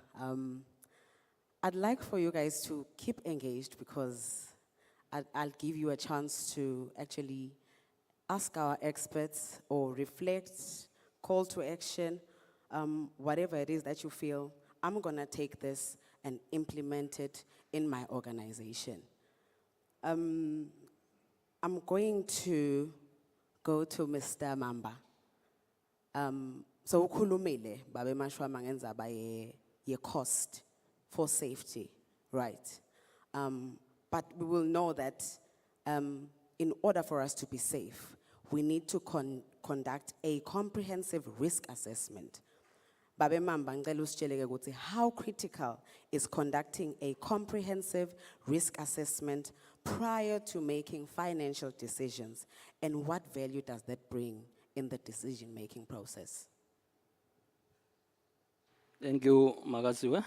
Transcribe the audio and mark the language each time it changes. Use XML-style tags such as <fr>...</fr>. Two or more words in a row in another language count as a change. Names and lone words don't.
<en>I'd like for you guys to keep engaged because I'll give you a chance to actually ask our experts or reflect, call to action, whatever it is that you feel, I'm gonna take this and implement it in my organization. I'm going to go to Mr. Mamba.</en> <ss>So ukhulumile babe mashwa mangendzaba ye</ss> <en>cost for safety,</en> <ss>right?</ss> <en>But we will know that in order for us to be safe, we need to conduct a comprehensive risk assessment.</en> <ss>Babe Mamba, ngicela usitsheleke ukuthi</ss> <en>how critical is conducting a comprehensive risk assessment prior to making financial decisions, and what value does that bring in the decision-making process?</en> <ss>Thank you, Magaziwe.</ss>